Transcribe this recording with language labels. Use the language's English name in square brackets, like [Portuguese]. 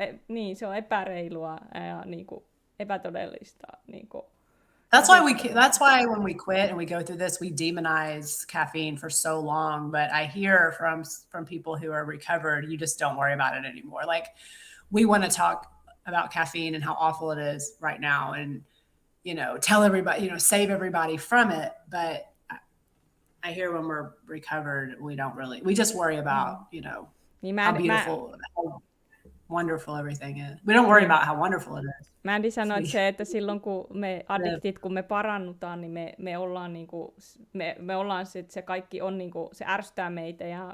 [Finnish] Niin, se on epäreilua ja epätodellista. [English] That's why when we quit and we go through this, we demonize caffeine for so long. But I hear from people who are recovered, you just don't worry about it anymore. Like we want to talk about caffeine and how awful it is right now, and tell everybody, save everybody from it. But I hear when we're recovered, we just worry about, how beautiful, how wonderful everything is. We don't worry about how wonderful it is. [Finnish] Mandy sanoi se, että silloin kun me addiktit, kun me parannutaan, niin me ollaan me ollaan se kaikki on se ärsyttää meitä